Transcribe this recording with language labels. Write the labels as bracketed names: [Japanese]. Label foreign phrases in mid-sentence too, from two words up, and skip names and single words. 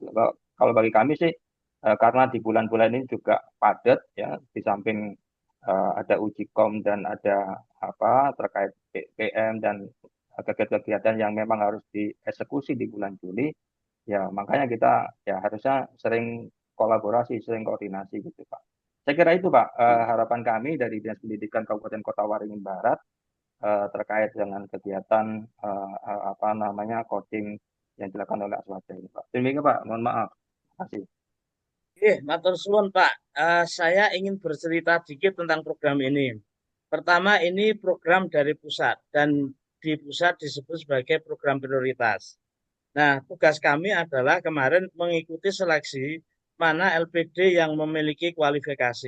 [Indonesian] Kalau bagi kami sih karena di bulan-bulan ini juga padat ya di samping ada uji kom dan ada terkait PM dan kegiatan-kegiatan yang memang harus dieksekusi di bulan Juli ya makanya kita ya harusnya sering kolaborasi, sering koordinasi gitu Pak. Saya kira itu Pak harapan kami dari Dinas Pendidikan Kabupaten Kota Waringin Barat terkait dengan kegiatan coding yang dilakukan oleh Aswaja ini Pak. Demikian Pak, mohon maaf. Terima kasih. [Javanese] Matur suwun Pak. [Indonesian] Saya ingin bercerita dikit tentang program ini. Pertama, ini program dari pusat dan di pusat disebut sebagai program prioritas. Nah, tugas kami adalah kemarin mengikuti seleksi mana LPD yang memiliki kualifikasi.